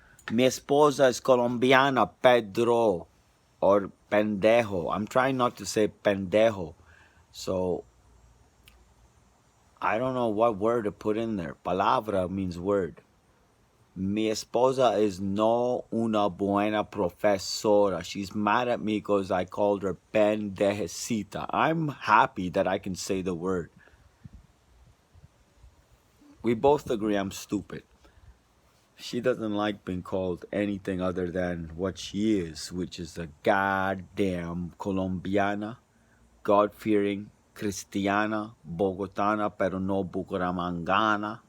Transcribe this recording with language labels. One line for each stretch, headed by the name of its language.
Spanish: Mi esposa es colombiana, Pedro. Or pendejo.
English: I'm trying not to say pendejo. So, I don't know what word to put in there. Palabra means word.
Spanish: Mi esposa is no una buena profesora.
English: She's mad at me because I called her pendejecita. I'm happy that I can say the word. We both agree I'm stupid. She doesn't like being called anything other than what she is, which is a goddamn Colombiana, God-fearing, Cristiana, Bogotana,
Spanish: pero no Bucaramangana.